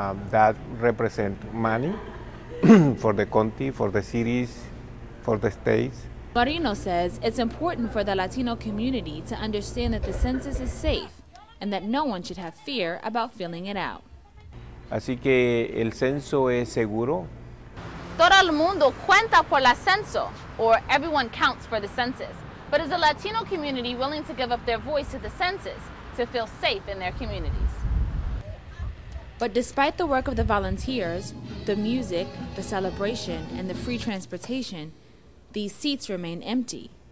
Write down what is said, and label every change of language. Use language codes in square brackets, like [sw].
[en] That represents money for the county, for the cities, for the states. Marino says it's important for the Latino community to understand that the census is safe and that no one should have fear about filling it out. [es] Así que el censo es seguro. Todo el mundo cuenta por el censo, [en] or everyone counts for the census. But is the Latino community willing to give up their voice to the census to feel safe in their communities? But despite the work of the volunteers, the music, the celebration, and the free transportation, these seats remain empty.